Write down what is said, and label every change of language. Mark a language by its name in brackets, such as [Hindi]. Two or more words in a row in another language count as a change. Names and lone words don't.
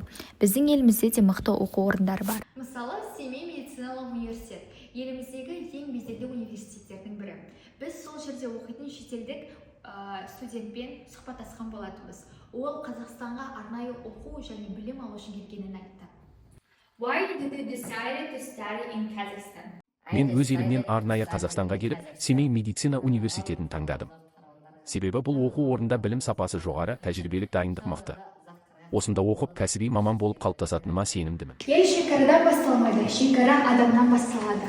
[Kazakh] Біздің елімізде де мықты оқу орындары бар. Мысалы, Семей медициналық университет еліміздегі ең беделді университеттердің бірі. Біз сол жерде оқитын шетелдік студентпен сұхбаттасқан болатынбыз. Ол Қазақстанға арнайы оқу және білім алу үшін келгенін айтты. [English] Why did you decide to study in Kazakhstan? [Kazakh] Мен өз елімнен арнайы Қазақстанға келіп, Семей медицина университетін таңдадым. Себебі бұл оқу орнында білім сапасы жоғары, тәжірибелік дайындық мықты. Осында оқып, кәсіби маман болып қалыптасатыныма сенімдімін. Ел шекарадан басталмайды, шекара адамнан басталады.